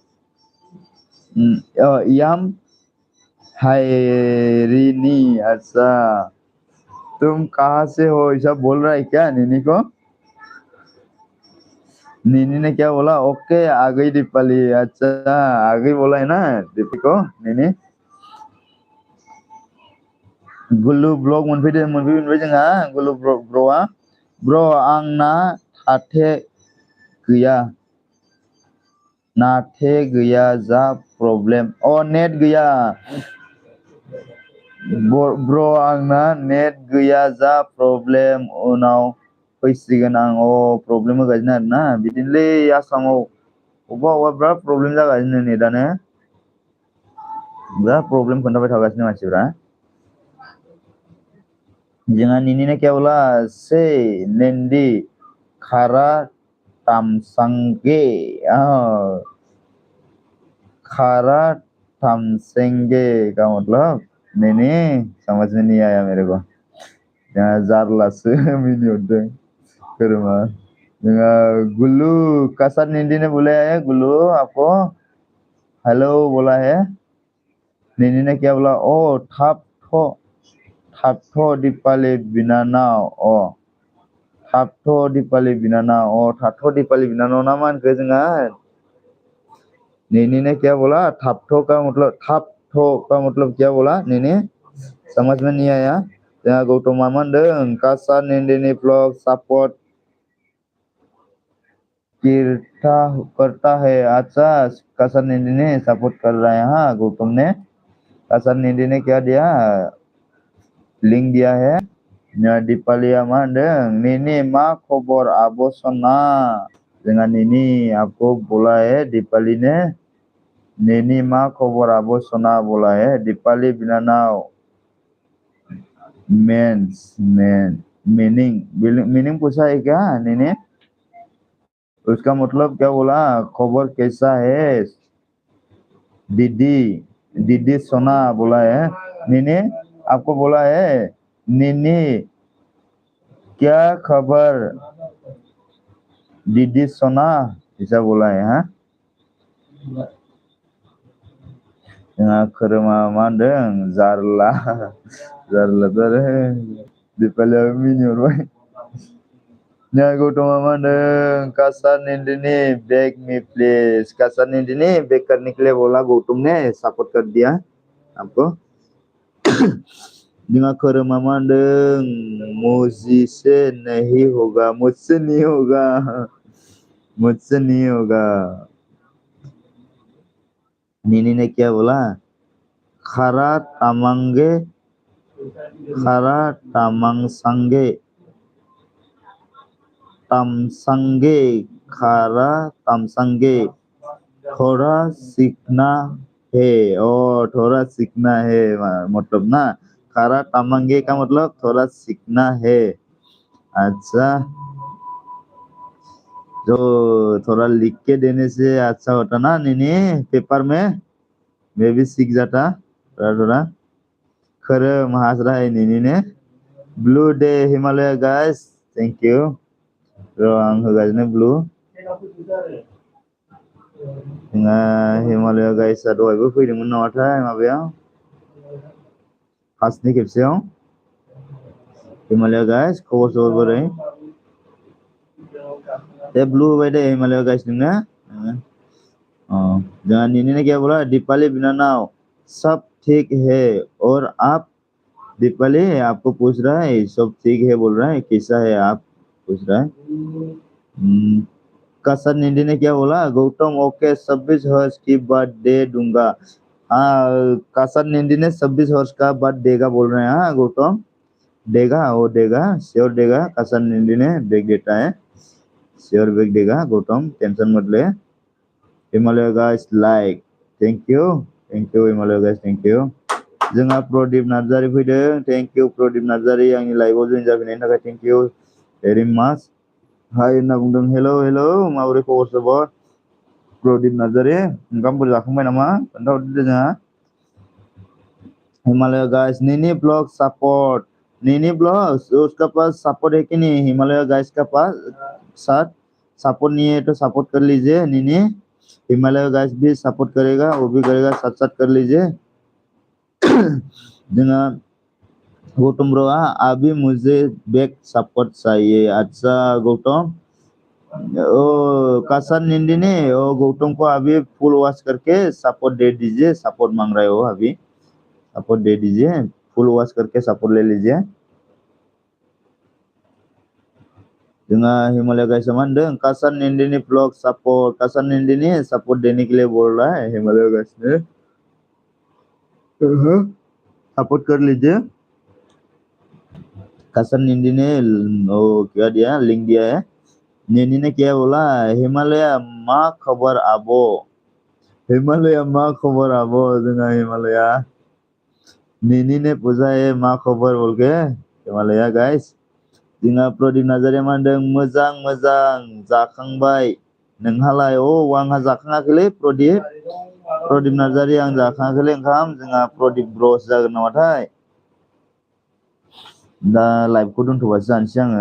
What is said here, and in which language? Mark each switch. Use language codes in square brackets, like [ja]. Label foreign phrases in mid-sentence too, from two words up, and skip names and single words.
[hi] याम हायरिनी अच्छा तुम कहाँ से हो ऐसा बोल रहा है क्या निनी को निनी ने क्या बोला ओके आ गई दीपाली अच्छा आ गई बोला है ना दीपी को निनी [brx] गुल्लु ब्लग मोनफैबाय जोंहा गुल्लु ब्र'आ ब्र' आंना नाथे गैया जा प्रब्लेम नेट गैया ब्र' आंना नेट गैया जा प्रब्लेम उनाव फैसिगोन आं प्रब्लेम होगासिनो आरोना बिदिनोलै आसामाव अबेबा बिराद प्रब्लेम जागासिनो नेटानो बिराद प्रब्लेम खोन्थाबाय थागासिनो मानसिफ्रा जोंहा [hi] निनी ने क्या बोला [brx] से नेंदी खारा तामसांगे [hi] खारा तामसेंगे का मतलब नहीं समझ में नहीं आया मेरे को [brx] जारलासो मिनी हरदों खोरोमा जोंहा [hi] गुल्लू कासार निंदी ने बुलाया है गुल्लू आपको हेलो बोला है निनी ने क्या बोला [brx] थापथो दीपाली बिनानाव थापथो दीपाली बिनानाव थापथो दीपाली बिनानाव ना मा होनखो जोंहा [hi] निनी ने क्या बोला थापथो का मतलब क्या बोला निनी समझ में नहीं आया [brx] जोंहा गौतम मा होनदों [hi] कासार निंदी ब्लॉग सपोर्ट करता है अच्छा कासार निंदी ने सपोर्ट कर रहा है हाँ गौतम ने कासार निंदी ने क्या दिया लिंक दिया है [brx] दीपालिया मा होनदों निनी मा खबर आब' सना जोंहा [hi] निनी आपको बोला है दीपाली ने निनी [brx] मा खबर आब' सना [hi] बोला है दीपाली बिनानाव मीनिंग पूछा है क्या निनी उसका मतलब क्या बोला खबर कैसा है दीदी दीदी सोना बोला है। नीनी आपको बोला है, नीनी क्या खबर दीदी सोना, ऐसा बोला है। [brx] हाँ जोंहा खोरोमा मा होनदों जारला जारलाथार दिपालियाबो मिनिहरबाय। जोंहा गौतमा मा होनदों कासा नंदिनी बेग मी प्लीज। [hi] कासा नंदिनी बेग करने के लिए बोला गौतम ने, सपोर्ट कर दिया आपको। [brx] जोंहा खोरोमा मा होनदों [hi] मुझसे नहीं होगा, मुझसे नहीं होगा, मुझसे नहीं होगा। नीनी ने क्या बोला, [brx] खारा तामांगे, खारा तामांगसांगे, तामसांगे, खारा तामसांगे, [hi] थोड़ा सीखना है। और थोड़ा सीखना है मतलब ना, [brx] खारा तामांगे [hi] का मतलब थोड़ा सीखना है। अच्छा, जो थोड़ा लिख के देने से अच्छा होता ना नीनी, पेपर में मैं भी सीख जाता थोड़ा थोड़ा। खोरोम हंस रहा है नीनी ने। [en] blue day Himalaya guys, thank you. [brx] आं होगासिनो ब्लू। जोंहा हिमालय गाइसआ दहायबो फैदोंमोन नामाथाय माबायाव फार्स्टनि खेबसेयाव। हिमालय गाइस खबर सबर बोरै? दे ब्लू होबाय दे हिमालय गाइस नोंना। [hi] जोंहा नीनी ने क्या बोला, दीपाली बिनानाव सब ठीक है और आप? दीपाली आपको पूछ रहा है, सब ठीक है बोल रहा है, कैसा है आप पूछ रहा है। कासा नींदी ने क्या बोला, गौतम ओके 26 हर्ष की बर्थडे दूंगा। हाँ कासा नींदी ने 26 हर्ष का बर्थडे देगा बोल रहे हैं। हाँ गौतम देगा, वो देगा, श्योर देगा। कासा नींदी ने बैग देता है, श्योर बैग देगा गौतम, टेंशन मत ले। [en] Himalaya guys like, thank you Himalaya guys, thank you. [brx] जोंहा प्रदीप नार्जारी फैदों, [en] thank you [brx] प्रदीप नार्जारी, आंनि लाइभआव जइन जाफैनायनि थाखाय [en] thank you very much. [brx] हाय होनना बुंदों, [en] hello hello [brx] माबोरै खबर सबर? प्रदीप नार्जारी ओंखामफोर जाखांबाय नामा खोन्थाहरदो जोंहा। [hi] हिमालय गाइस नीनी ब्लॉग सपोर्ट, नीनी ब्लॉग उसका पास सपोर्ट है कि नहीं? हिमालय गाइस का पास साथ सपोर्ट नहीं है तो सपोर्ट कर लीजिए नीनी। हिमालय गाइस भी सपोर्ट करेगा, वो भी करेगा, साथ साथ कर लीजिए। जोंहा गौतम ब्रोआ अभी मुझे बैक सपोर्ट चाहिए। अच्छा गौतम, ओ कासा निंदी ने ओ गौतम को अभी फुल वॉच करके सपोर्ट दे दीजिए, सपोर्ट मांग रहे हो अभी, सपोर्ट दे दीजिए, फुल वॉच करके सपोर्ट ले लीजिए। [brx] जोंहा हिमालय गाइस मा होनदों, [hi] कासा निंदी ब्लॉग सपोर्ट, कासा निंदी ने सपोर्ट देने के लिए बोल रहा है हिमालय गाइस ने। सपोर्ट कर लीजिए। कासा निंदी ने ओ क्या दिया, लिंक दिया है। नीनी ने क्या बोला, हिमालय [brx] मा खबर आबो, [hi] हिमालय [brx] मा खबर आबो। [hi] जोंहा हिमालय नीनी ने पूछा है मा खबर बोल के हिमालय गाइस। [brx] जोंहा प्रदीप नार्जारिया मा होनदों, मोजां मोजां जाखांबाय नोंहालाय? औ आंहा जाखाङाखैलै प्रदीप नार्जारि, आं जाखाङाखैलै ओंखाम। जोंहा प्रदीप ब्र'सो जागोन नामाथाय। दा लाइभखौ दोनथ'बासो जानोसै आङो।